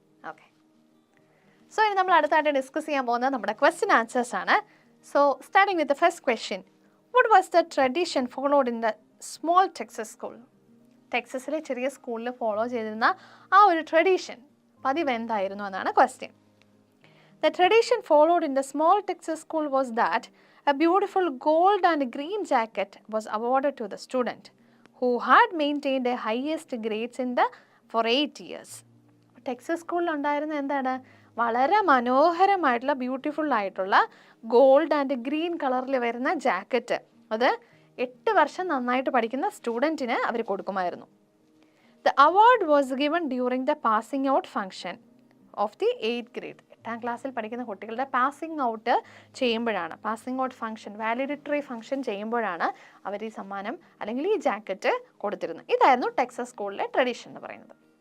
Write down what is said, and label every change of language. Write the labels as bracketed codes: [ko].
[ml] Okay, so ഇനി നമ്മൾ അടുത്തായിട്ട് ഡിസ്കസ് ചെയ്യാൻ പോകുന്നത് നമ്മുടെ ക്വസ്റ്റ്യൻ ആൻസേഴ്സ് ആണ്. [en] So starting with the first question, what was the tradition followed in the small Texas school? [ml] ടെക്സസിലെ ചെറിയ സ്കൂളിൽ ഫോളോ ചെയ്തിരുന്ന ആ ഒരു ട്രഡീഷൻ, പതിവ് എന്തായിരുന്നു എന്നാണ് question. [en] The tradition followed in the small Texas school was that a beautiful gold and green jacket was awarded to the student who had maintained the highest grades in the for 8 years. [ml] Texas സ്കൂളിൽ ഉണ്ടായിരുന്ന എന്താണ്, വളരെ മനോഹരമായിട്ടുള്ള beautiful ആയിട്ടുള്ള gold and green കളറിൽ വരുന്ന jacket, അത് 8 വർഷം നന്നായിട്ട് പഠിക്കുന്ന സ്റ്റുഡൻറ്റിന് അവർ കൊടുക്കുമായിരുന്നു. [en] The award was given during the passing out function of the 8th grade. [ml] 8ാം ക്ലാസ്സിൽ പഠിക്കുന്ന കുട്ടികളുടെ പാസിംഗ് ഔട്ട് ചെയ്യുമ്പോഴാണ്, പാസിംഗ് ഔട്ട് ഫംഗ്ഷൻ, വാലിഡിറ്ററി ഫംഗ്ഷൻ ചെയ്യുമ്പോഴാണ് അവർ ഈ സമ്മാനം അല്ലെങ്കിൽ ഈ ജാക്കറ്റ് കൊടുത്തിരുന്നത്. ഇതായിരുന്നു ടെക്സസ് സ്കൂളിലെ ട്രഡീഷൻ എന്ന് പറയുന്നത്.